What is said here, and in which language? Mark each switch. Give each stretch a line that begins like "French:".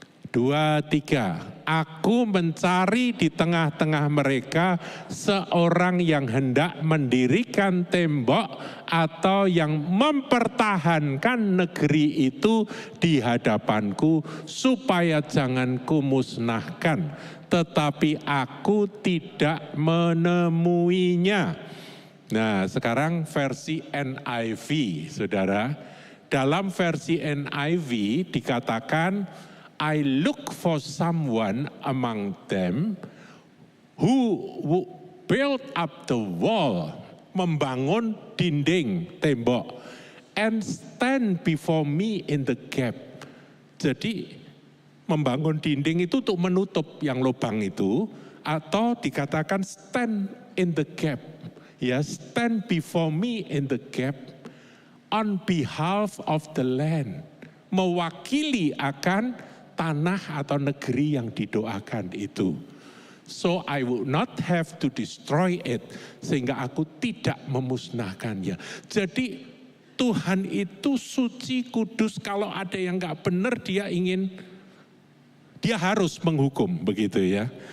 Indonesian: 2, 3. Aku mencari di tengah-tengah mereka seorang yang hendak mendirikan tembok atau yang mempertahankan negeri itu di hadapanku supaya jangan kumusnahkan. Tetapi aku tidak menemuinya. Nah, sekarang versi NIV, saudara. Dalam versi NIV dikatakan,
English: I look for someone among them who built up the wall,
Indonesian: membangun dinding tembok,
English: and stand before me in the gap.
Indonesian: Jadi membangun dinding itu untuk menutup yang lubang itu, atau dikatakan
English: stand in the gap. Ya, stand before me in the gap on behalf of the land.
Indonesian: Mewakili akan tanah atau negeri yang didoakan itu.
English: So I would not have to destroy it,
Indonesian: sehingga aku tidak memusnahkannya. Jadi Tuhan itu suci, kudus, kalau ada yang gak benar dia harus menghukum, begitu ya.